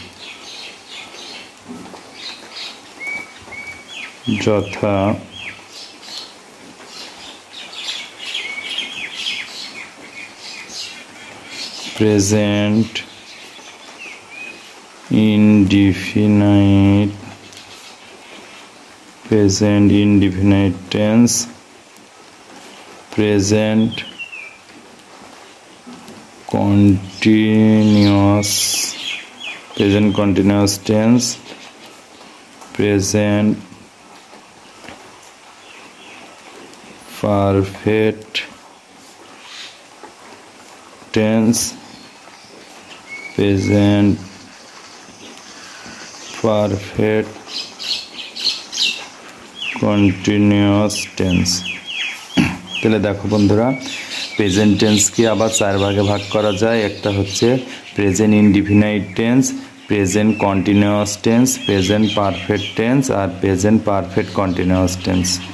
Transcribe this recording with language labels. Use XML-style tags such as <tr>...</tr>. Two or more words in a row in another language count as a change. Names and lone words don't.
<en>যথা প্রেজেন্ট indefinite, present indefinite tense, present continuous tense, present perfect tense, present perfect continuous tense.</en> <bn>তাহলে দেখো বন্ধুরা,</bn> <en>present tense-ke</en> <bn>আবার 4 ভাগে ভাগ করা যায়। একটা হচ্ছে</bn> <en>present indefinite tense, present continuous tense, present perfect tense</en> <bn>আর</bn> <en>present perfect continuous tense.</en>